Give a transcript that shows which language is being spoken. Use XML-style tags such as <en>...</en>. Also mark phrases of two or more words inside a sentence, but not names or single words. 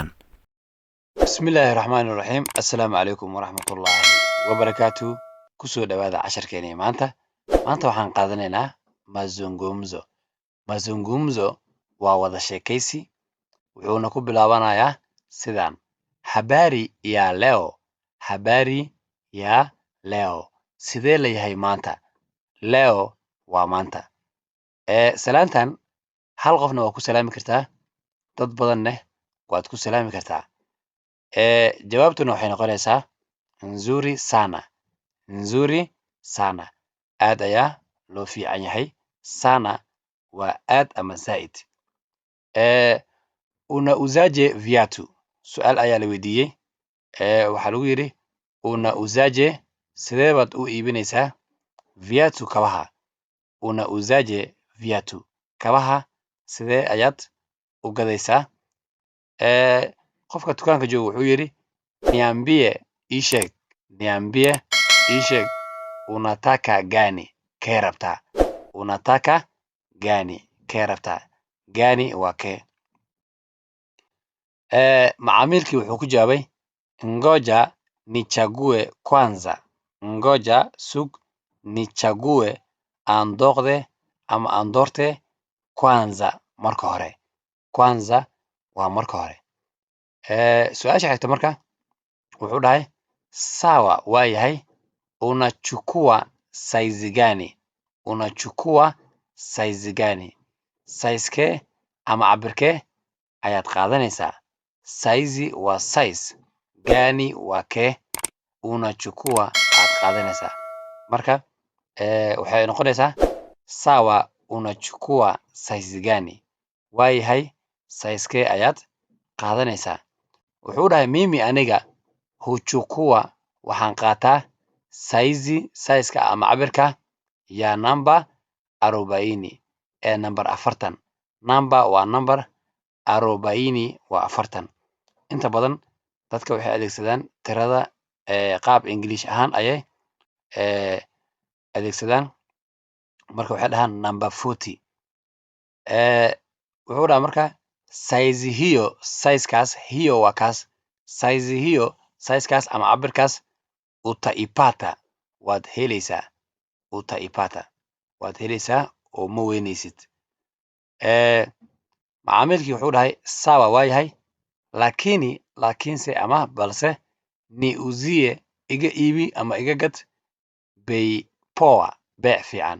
<so>bismillaahi raxmaani raxiim. assalaamu calaykum waraxmatullaahi wabarakaatu. kusoo dhawaada casharkeena maanta waxaan qaadanaynaa</so> <sw>mazungumzo.</sw> <so>Mazungumzo waa wada sheekaysi, wuxuuna ku bilaabanayaa sidaan:</so> <sw>habari ya leo, habari ya leo,</sw> <so>sidee leeyahay maanta?</so> <sw>Leo</sw> <so>waa maanta. salaantan hal qofna waa ku salaami kartaa, dad badanna waad ku salaami kartaa. jawaabtuna waxay noqonaysaa</so> <sw>nzuri sana, nzuri sana.</sw> <so>aad ayaa loo fiican yahay. Sana waa aad ama zaid.</so> <sw>unauzaje viatu?</sw> <so>Su'aal ayaa la weydiiyey. waxaa lagu yidhi</so> <sw>unauzaje,</sw> <so>sidee baad u iibinaysaa?</so> <sw>Viatu,</sw> <so>kabaha.</so> <sw>Unauzaje viatu,</sw> <so>kabaha sidee ayaad u gadaysaa? qofka dukaanka jooga wuxuu yidhi</so> <sw>niambie</sw> <so>ii sheeg,</so> <sw>niambie</sw> <so>ii sheeg,</so> <sw>unataka gani,</sw> <so>kee rabtaa?</so> <sw>Unataka gani,</sw> <so>kee rabtaa? Gani waa kee. macaamilkii wuxuu ku jawaabay</so> <sw>ngoja nichague kwanza, ngoja</sw> <so>sug,</so> <sw>nichague</sw> <so>aan dooqde ama aan doorte,</so> <sw>kwanza</sw> <so>marka hore.</so> <sw>Kwanza</sw> <so>waa marka hore. su-aasha xigta marka wuxuu dhahay</so> <sw>sawa</sw> <so>waa yahay,</so> <sw>unachukua saizi gani, unachukua saizi gani,</sw> <so>saizkee ama cabirkee ayaad qaadanaysaa?</so> <sw>Saizi</sw> <so>waa size,</so> <sw>gani</sw> <so>waa kee,</so> <sw>unachukua</sw> <so>aad qaadanaysaa. marka waxay noqonaysaa</so> <sw>sawa unachukua saizi gani,</sw> <so>waa yahay, saizkee ayaad qaadanaysaa. wuxuu dhahay</so> <sw>mimi</sw> <so>aniga</so> <sw>huchukua</sw> <so>waxaan qaataa saizi, saizka ama cabirka</so> <sw>ya namba</sw> <so>40, ee</so> <en>number 40. Number</en> <so>waa</so> <en>number,</en> <so>40 waa 40. inta badan dadka waxay adeegsadaan tirada qaab</so> <en>English</en> <so>ahaan ayay adeegsadaan. marka waxay dhahaan</so> <en>number 40.</en> <so>wuxuu dhahay marka</so> <sw>saizi hiyo,</sw> <so>saizkaas,</so> <sw>hiyo</sw> <so>waa kaas,</so> <sw>saizi hiyo,</sw> <so>saizkaas ama cabirkaas,</so> <sw>utaipata</sw> <so>waad helaysaa,</so> <sw>utaipata</sw> <so>waad helaysaa oo ma weynaysid. macaamilkii wuxuu dhahay</so> <sw>sawa</sw> <so>waa yahay, laakiinse ama balse,</so> <sw>niuzie</sw> <so>iga iibi ama iga gad,</so> <sw>bei poa,</sw> <so>beec fiican.</so>